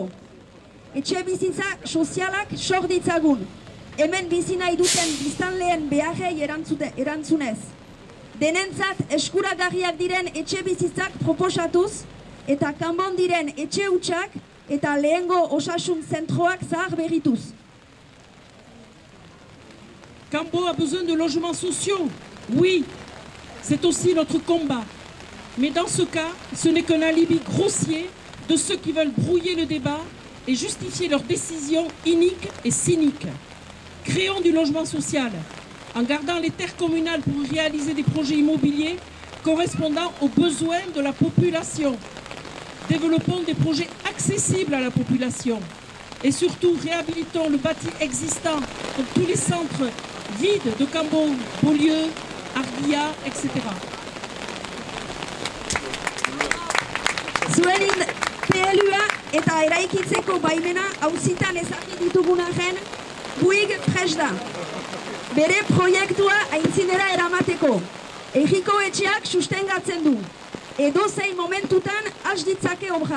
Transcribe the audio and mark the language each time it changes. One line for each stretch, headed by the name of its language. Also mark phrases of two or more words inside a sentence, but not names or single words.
Basque: Etxe bizitza sozialak sor ditzagun, hemen bizi nahi duten biztanleen beharrei erantzunez. Denentzat eskuragarriak diren etxe bizitzak proposatuz eta kanbon diren etxe hutsak eta lehengo osasun zentroak zahar berrituz.
French: Cambo a besoin de logements sociaux. Oui, c'est aussi notre combat. Mais dans ce cas, ce n'est qu'un alibi grossier de ceux qui veulent brouiller le débat et justifier leurs décisions iniques et cyniques. Créons du logement social en gardant les terres communales pour réaliser des projets immobiliers correspondant aux besoins de la population. Développons des projets accessibles à la population. Et surtout, réhabilitons le bâti existant, comme tous les centres vides de Cambo, Beaulieu, Ardia, etc.
Basque: Zuen PLUa eta eraikitzeko baimena auzitan ezarri ditugun arren, Bouygues prest da. Bere proiektua aintzinera eramateko. Herriko etxeak sustengatzen du. Edozein momentutan has ditzake obrak.